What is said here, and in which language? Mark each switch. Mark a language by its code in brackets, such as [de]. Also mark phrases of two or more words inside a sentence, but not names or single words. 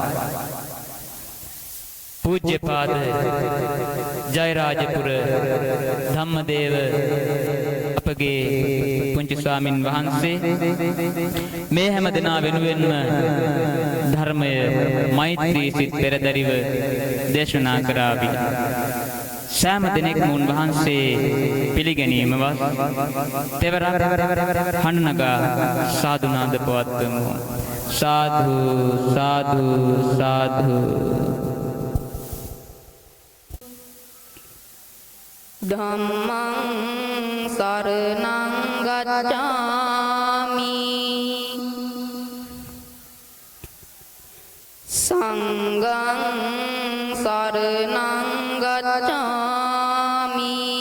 [si] පූජ්‍යපාද ජයරාජපුර ධම්මදේව අපගේ පුංචි ස්වාමින් වහන්සේ මේ හැම දෙනා වෙනුවෙන්ම ධර්මය මෛත්‍රී සිත් පෙරදරිව දේශනා කරાવી. සෑම දිනෙකම උන්වහන්සේ පිළිගැනීමවත් තෙවරක් හඬනගා සාදුනාද පවත්වමු. සාදු සාදු සාදු. [pi] ධම්මං සරණං ගච්ඡාමි සංඝං සරණං ගච්ඡාමි